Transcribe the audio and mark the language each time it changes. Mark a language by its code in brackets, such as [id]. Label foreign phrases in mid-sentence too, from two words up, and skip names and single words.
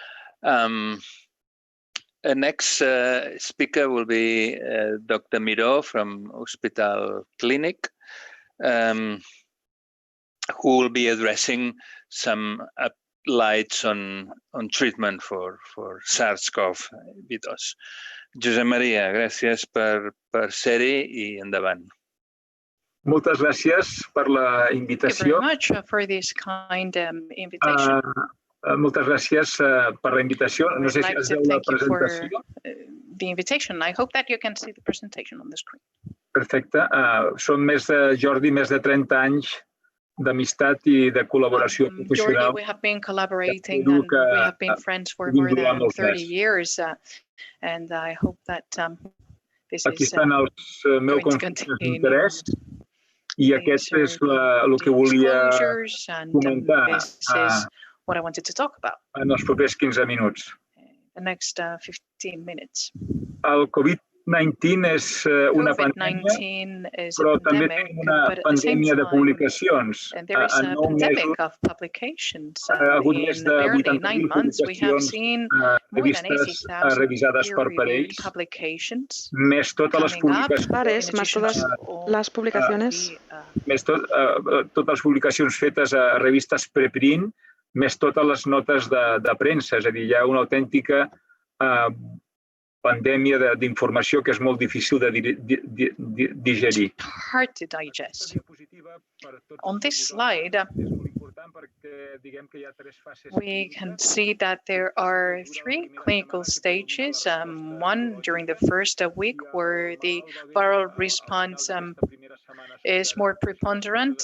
[en] The next speaker will be Dr. Miró from Hospital Clinic, who will be addressing some lights on treatment for SARS-CoV-2. [ca] Josep Maria, gràcies per ser-hi i endavant. Moltes gràcies per la invitació. [en] Thank you very much for this kind invitation. [ca] Moltes gràcies per la invitació. No sé si es veu la presentació. [en] The invitation. I hope that you can see the presentation on the screen. [ca] Perfecte. Són Jordi, més de 30 anys d'amistat i de col·laboració professional. [en] Jordi, we have been collaborating and we have been friends for more than 30 years, and I hope that this [ca] Aquí [en] is [ca] estan els meus conflictes d'interès i aquest és el que volia comentar [en] what I wanted to talk about [ca] en els propers 15 minuts. [en] The next 15 minutes. [ca] El COVID-19 és una pandèmia, però també tenim una pandèmia de publicacions. [en] And there is a pandemic of publications. In barely 9 months, we have seen more than 80,000 [ca] revisades per parells, [en] publications. [ca] Més totes les publicacions fetes a revistes preprint, més totes les notes de premsa. És a dir, hi ha una autèntica pandèmia d'informació que és molt difícil de digerir. [en] Hard to digest. On this slide, we can see that there are 3 clinical stages. One during the first week where the viral response is more preponderant.